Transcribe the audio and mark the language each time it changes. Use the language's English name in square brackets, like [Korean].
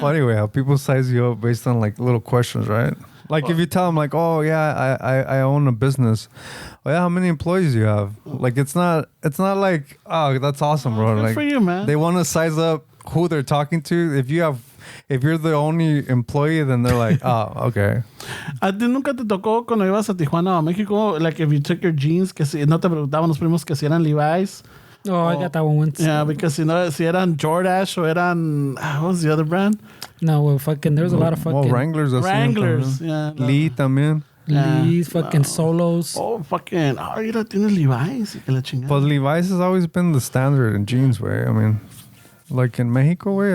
[English] funny way how people size you up based on like little questions, right? Like if you tell them like, oh yeah, I own a business. Oh yeah, how many employees do you have? Like it's not like, oh that's awesome, bro. Good Like for you, man. they want to size up who they're talking to. If you're the only employee, then they're like, oh, okay. [Spanish] ¿A ti nunca te tocó cuando ibas a Tijuana o a México, like if you took your jeans, que si no te preguntaban los primos que si eran Levi's? [English] Oh, I got that one once. Yeah, because si eran Jordache o eran, what was the other brand? No, well, fucking, there's a lot of fucking Well, Wranglers. así, Wranglers. [Spanish] también. [English] Yeah. [Spanish] Lee también. [English] Lee's, fucking Solos. [Spanish] Oh, fucking, mira, tienes Levi's y que la chingada. [English] But Levi's has always been the standard in jeans, way. I mean, like in Mexico, way.